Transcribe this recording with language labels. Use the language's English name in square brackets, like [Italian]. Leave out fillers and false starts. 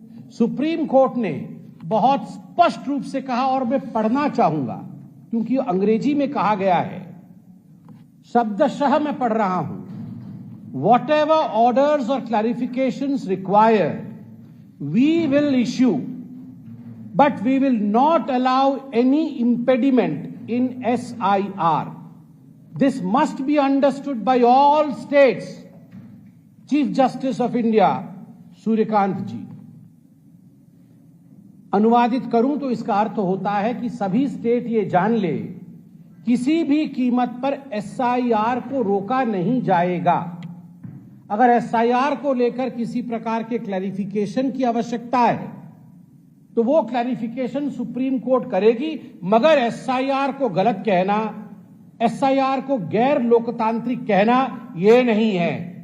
[Hindi] Supreme court ने बहुत स्पष्ट रूप से कहा, और मैं पढ़ना चाहूंगा क्योंकि अंग्रेजी में कहा गया है, शब्दशः मैं पढ़ रहा हूं, [English] whatever orders or clarifications required we will issue, but we will not allow any impediment in SIR. This must be understood by all states. [Hindi] Chief justice of India Suryakant जी। अनुवादित करूं तो इसका अर्थ होता है कि सभी स्टेट ये जान ले, किसी भी कीमत पर SIR को रोका नहीं जाएगा। अगर SIR को लेकर किसी प्रकार के क्लैरिफिकेशन की आवश्यकता है तो वो क्लैरिफिकेशन सुप्रीम कोर्ट करेगी, मगर SIR को गलत कहना, SIR को गैर लोकतांत्रिक कहना ये नहीं है।